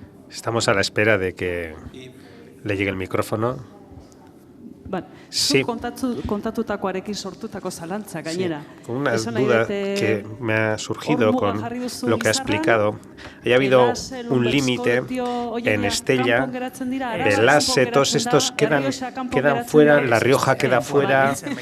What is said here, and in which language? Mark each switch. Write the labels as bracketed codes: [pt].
[es] Estamos a la espera de que le llegue el micrófono. Sí. [eu] Kontatutakoarekin sortutako zalantza gainera. [es] Con una duda que me ha surgido con lo que ha explicado. Haya habido un límite en Estella, Belase, todos estos quedan fuera, La Rioja queda fuera.